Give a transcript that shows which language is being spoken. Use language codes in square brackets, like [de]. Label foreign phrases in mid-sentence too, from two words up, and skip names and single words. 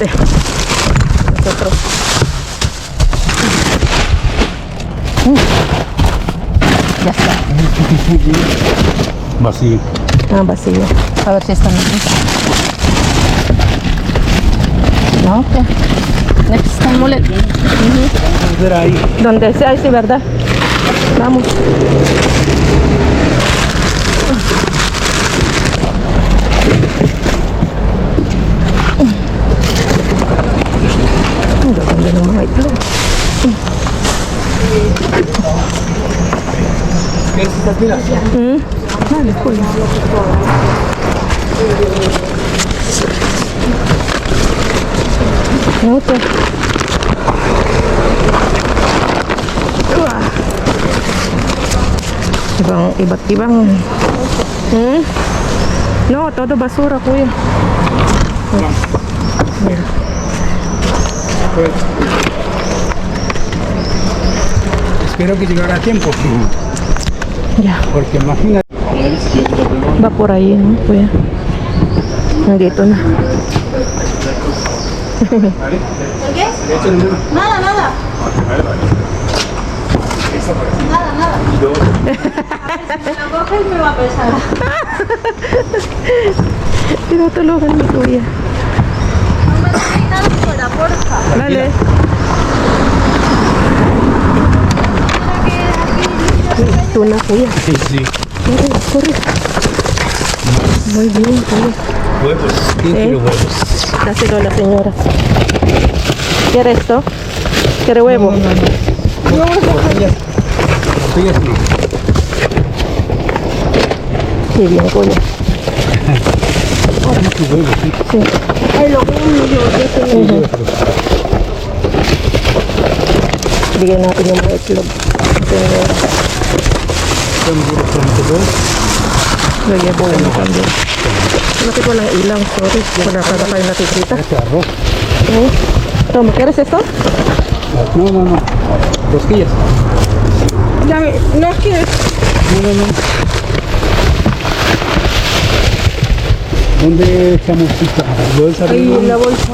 [es] Nosotros. Ya está. Vacío. Ah, vacío. A ver si están aquí. No, ok. [en] Next time ulit. [es] Vamos a ver ahí. Donde sea, sí, ¿verdad? Vamos. [tl] Ang gaganda ng mga itlog. [es] ¿Quieres estas miras? Dale, kuya. Okay. Wah. [tl] Iba't ibang. [es] No, todo basura, kuya. Mira. Espero que llegara a tiempo. Ya. Porque imagínate. Va por ahí, ¿no, [tl] kuya? Nandito na. [es] Nada, nada. Nada, nada. Si lo coges me va a pesar. [tl] Tinutulungan ni kuya. [es] No me dejes nada fuera, porfa. Dale. [tl] Ito na, kuya. [es] Sí, sí. Corre, corre. Muy bien, kuya. Huevos. ¿Quién Sí. quiere huevos? Dáselo a la señora. ¿Quiere esto? ¿Quiere huevo? Tortillas. Tortillas no. Sí, bien, kuya. Mucho huevo, sí. [tl] Sí. Ay, lo Bigyan natin yung mga itlog. Señora. Lagyan po yung kambing. Bakit walang ilang? Sorry. Wala ka na kayo nakikita. [es] Este arroz. Okay. Toma, ¿quieres esto? No, no, no. Costillas. Dame, no quieres. No, no, no. ¿Dónde echamos esta bolsa? Ahí en la bolsa.